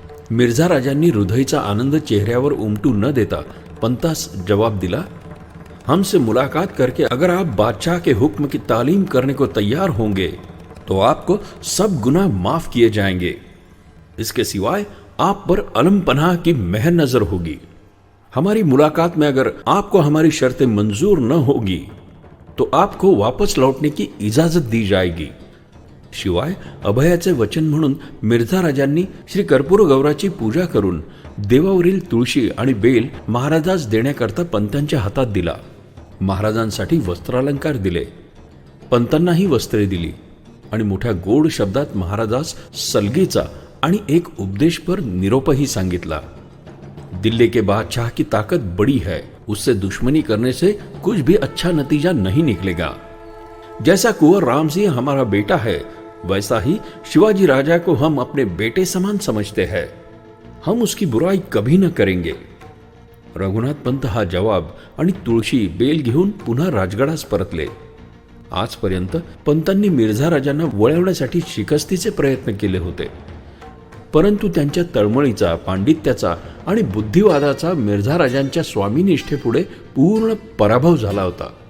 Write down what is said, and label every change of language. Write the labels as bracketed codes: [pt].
[mr] मिर्झा राजांनी हृदयचा आनंद चेहऱ्यावर उमटू न देता पंतास जवाब दिला: [hi] हमसे मुलाकात करके अगर आप बादशाह के हुक्म की तालीम करने को तैयार होंगे तो आपको सब गुनाह माफ किए जाएंगे. इसके सिवाय आप पर अलम पनाह की मेहर नजर होगी. हमारी मुलाकात में अगर आपको हमारी शर्तें मंजूर न होगी तो आपको वापस लौटने की इजाजत दी जाएगी. [mr] शिवाय अभयाचे वचन म्हणून मिर्झा राजांनी श्री कर्पूर गौराची पूजा करून देवावरील तुळशी आणि बेल महाराजास देण्याकरता पंतांच्या हातात दिला. महाराजांसाठी वस्त्रालंकार दिले. पंतांनाही वस्त्रे दिली आणि मोठ्या गोड शब्दात महाराजास सलगीचा आणि एक उपदेशपर निरोपही सांगितला. [hi] दिल्ली के बादशाह की ताकत बड़ी है, उससे दुश्मनी करने से कुछ भी अच्छा नतीजा नहीं निकलेगा. जैसा कुंवर राम सिंह हमारा बेटा है वैसा ही शिवाजी राजा को हम अपने बेटे समान समझते हैं. हम उसकी बुराई कभी न करेंगे. [mr] रघुनाथ पंत हा जवाब आणि तुळशी बेल घेऊन पुन्हा राजगडास परतले. आजपर्यंत पंतांनी मिर्झा राजांना वळवण्यासाठी शिकस्तीचे प्रयत्न केले होते, परंतु त्यांच्या तळमळीचा, पांडित्याचा आणि बुद्धिवादाचा मिर्झा राजांच्या स्वामीनिष्ठेपुढे पूर्ण पराभव झाला होता.